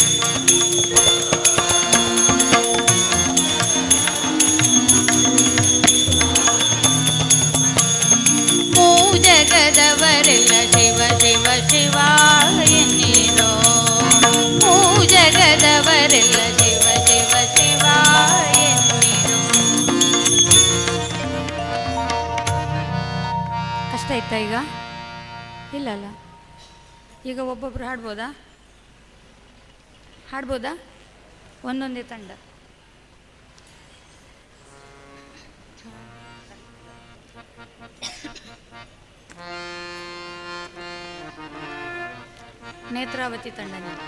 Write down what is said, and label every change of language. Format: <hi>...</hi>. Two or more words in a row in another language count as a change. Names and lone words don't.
<kn>ಜಗದವರೆಲ್ಲ ಶಿವ ಶಿವ ಶಿವ ಎನ್ನಿರೋ ಜಗದವರೆಲ್ಲ ಶಿವ ಶಿವ ಶಿವ ಎನ್ನಿರೋ. ಕಷ್ಟ ಇತ್ತಾ ಈಗ? ಇಲ್ಲಲ್ಲ. ಈಗ ಒಬ್ಬೊಬ್ರು ಹಾಡ್ಬೋದಾ? ಒಂದೊಂದೇ ತಂಡ. ನೇತ್ರಾವತಿ ತಂಡನ</kn>